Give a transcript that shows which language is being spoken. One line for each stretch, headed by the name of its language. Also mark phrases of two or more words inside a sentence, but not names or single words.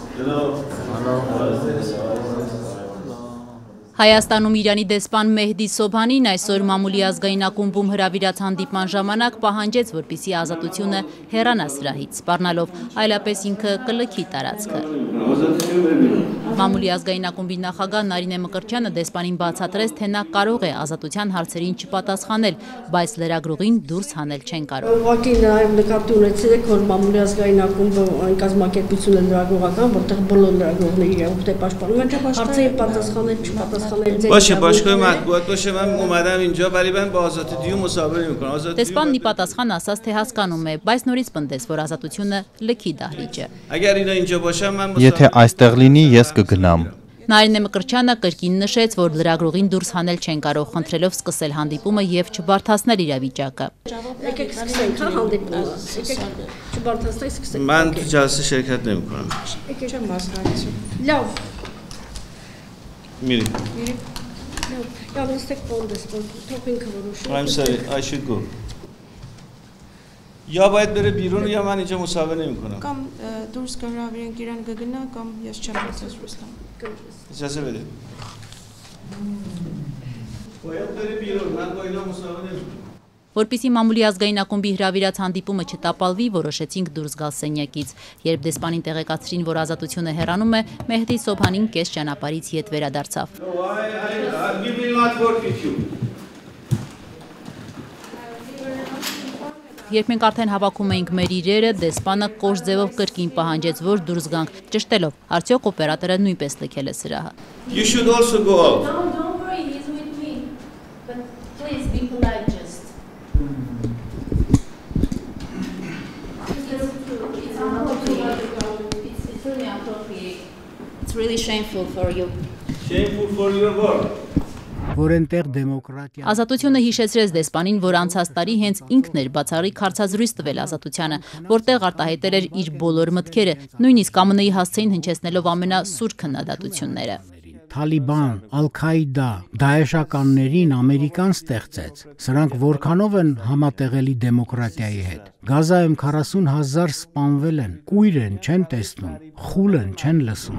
Armenian: Հայաստանում Իրանի դեսպան Մեհդի Սոբհանին այսօր մամուլի ազգային ակումբում հրավիրած հանդիպման ժամանակ պահանջեց, որպեսզի ազատությունը հեռանա սրահից, սպառնալով այլապես ինքը կլքի տարածքը։ Մամուլի ազգային ակումբի նախագահ Նարինե Մկրտչյանը դեսպանին բացատրեց, թե նա կարող է ազատության հարցերին չպատասխանել, բայց լրագրողին դուրս հանել չեն կարող։ Ուղղակի նաև նկատի ունեցեք, որ մամուլի ազգային ակումբը այն կազմակերպություն է լրագրողական, որտեղ բոլոր լրագրողները իրավունք պաշտպանում են, հարցերին պատասխանել, չպատասխանել։
Persian: باشه باشگاه مطبوعات باشه من اومدم اینجا ولی من با آزادی دیو مصاحبه میکنم
Armenian: Դեսպանն ի պատասխան ասաց, թե հասկանում է, բայց նորից պնդեց, որ ազատությունը լքի դահլիճ է։
Persian: اگر اینا اینجا باشن من
Armenian: Եթե այստեղ լինի, ես կգնամ։ Նարինե Մկրտչյանը կրկին նշեց, որ լրագրողին դուրս հանել չեն կարող, խնդրելով սկսել հանդիպումը եւ չբարթացնել իրավիճակը։ Եկեք սկսենք հանդիպումը։ Եկեք չբարթացնենք, սկսենք։
Persian: من تو جلسه شرکت نمیکنم.
Armenian: Եկեք չեմ մասնակցում։ Լավ։
Persian: میریم.
Armenian: Լավ, նստեք դեսպան, թող ինքը որոշի։
English: I'm sorry, I should go.
Persian: یا باید بره بیرون یا من اینجا مصاحبه نمیکنم.
Armenian: Կամ դուրս կհրավիրենք իրան կգնա, կամ ես չեմ ասած Ռուստամ։
Persian: اجازه بده. باید بره بیرون من با اینا مصاحبه نمیکنم.
Armenian: Որպեսզի մամուլի ազգային ակումբի հրավիրած հանդիպումը չտապալվի, որոշեցինք դուրս գալ սենյակից։ Երբ դեսպանին տեղեկացրին, որ ազատությունը հեռանում է, Մեհդի Սոբհանին կես ճանապարհից ետ վերադարձավ։ Երբ մենք արդեն հավաքում էինք մեր իրերը, դեսպանը կոշտ ձևով կրկին պահանջեց, որ դուրս գանք, ճշտելով, արդյոք օպերատորը նույնպես լքել է սրահը։
English: You should also go out. No, don't worry, he's with me. But please be polite just. It's really inappropriate. It's really shameful for you. Shameful for your work.
Armenian: Ազատությունը հիշեցրեց դեսպանին, որ անցած տարի հենց ինքն էր բացառիկ հարցազրույց տվել ազատությանը, որտեղ արտահայտել էր իր բոլոր մտքերը, նույնիսկ ԱՄՆ-ի հասցեին հնչեցնելով ամենասուր քննադատությունները։ Թալիբան, Ալ-Քաիդա, դաեշականներին Ամերիկան ստեղծեց։ Սրանք որքանով են համատեղելի դեմոկրատիայի հետ։ Գազայում 40,000 սպանվել են, կույր են, չեն տեսնում, խուլ են, չեն լսում։